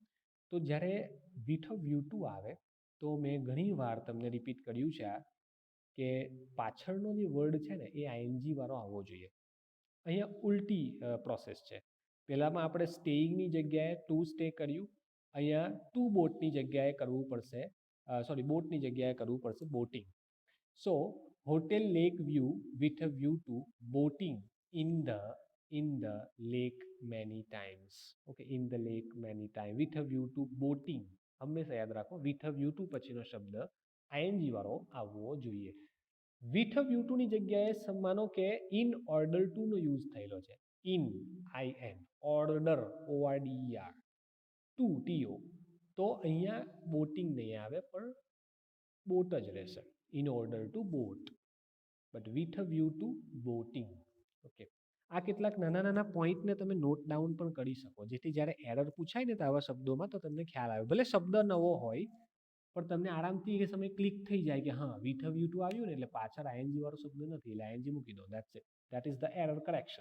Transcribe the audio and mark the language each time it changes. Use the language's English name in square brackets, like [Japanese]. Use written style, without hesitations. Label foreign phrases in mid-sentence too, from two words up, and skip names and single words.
[Gujarati] તો જ્યારે [English] with a view to [Gujarati] આવે, તો મેં ઘણી વાર તમને રિપીટ કર્યું છે આ, કે પાછળનો જે વર્ડ છે ને એ આઈએનજી વાળો આવવો જોઈએ. અહીંયા ઉલટી પ્રોસેસ છે. પહેલામાં આપણે સ્ટેઇંગની જગ્યાએ [English] to stay [Gujarati] કર્યું, અહીંયા [English] to boatની [Gujarati] જગ્યાએ કરવું પડશે, સોરી બોટની જગ્યાએ કરવું પડશે બોટિંગ. [English] So Hotel Lake View with a view to boating in the lake many times. ઓકે, in the lake many times with a view to boating. [Gujarati] હંમેશા યાદ રાખો [English] with a view to [Gujarati] પછીનો શબ્દ ing વાળો આવવો જોઈએ. [English] with a view to [Gujarati] ની જગ્યાએ માનો કે [English] in order to [Gujarati] નો યુઝ થયેલો છે. [English] in order order to to [Gujarati] તો અહીંયા બોટિંગ નહીં આવે પણ બોટ જ રહેશે. [English] in order to boat but with a view to boating. [Gujarati] ઓકે, આ કેટલાક નાના નાના પોઈન્ટને તમે [English] note down [Gujarati] પણ કરી શકો, જેથી જ્યારે એરર પૂછાય ને તો આવા શબ્દોમાં તો તમને ખ્યાલ આવે. ભલે શબ્દ નવો હોય પણ તમને આરામથી એ સમય ક્લિક થઈ જાય કે હા [English] with a view to [Gujarati] આવ્યું ને એટલે પાછળ આઈએનજી વાળો શબ્દ નથી એટલે આઈએનજી મૂકી દો. [English] That's it, that is the error correction.